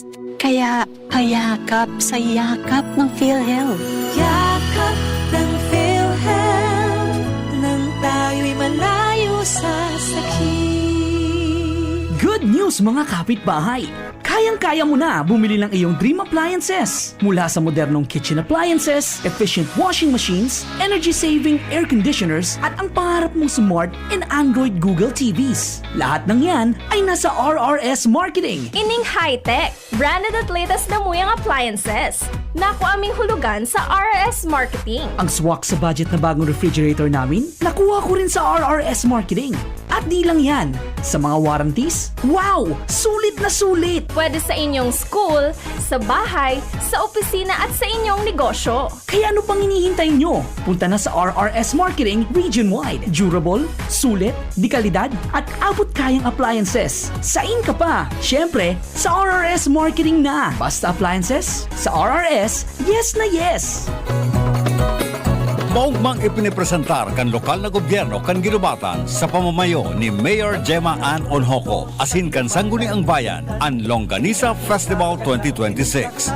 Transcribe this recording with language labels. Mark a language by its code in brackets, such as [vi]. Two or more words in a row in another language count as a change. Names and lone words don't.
[tl] Kaya payakap sa yakap ng PhilHealth. Yakap ng PhilHealth nang tayo'y malayo sa sakit. [en] Good news [tl] mga kapitbahay! Kayang-kaya mo na bumili ng iyong [en] dream appliances. [tl] Mula sa modernong [en] kitchen appliances, efficient washing machines, energy-saving air conditioners, [tl] at ang pangarap mong [en] smart and Android Google TVs. [tl] Lahat ng yan ay nasa RRS Marketing. [bik] Ining high-tech, branded at latest na muyang appliances. [tl] Naku aming hulugan sa RRS Marketing. Ang swak sa budget na bagong refrigerator namin, nakuha ko rin sa RRS Marketing. At di lang yan, sa mga warranties, wow! Sulit na sulit! Pwede sa inyong school, sa bahay, sa opisina at sa inyong negosyo. Kaya ano pang hinihintay nyo? Punta na sa RRS Marketing region-wide. Durable, sulit, di kalidad, at abot kayang appliances. [bik] Sain ka pa! [tl] Siyempre, sa RRS Marketing na! Basta appliances, sa RRS, yes na yes! [bik] Maugmang ipinipresentar kan lokal na gobyerno kan ginubatan sa pamamayo ni Mayor Gemma Ann Onhoco asin kan Sangguniang Bayan ang Longganisa Festival 2026.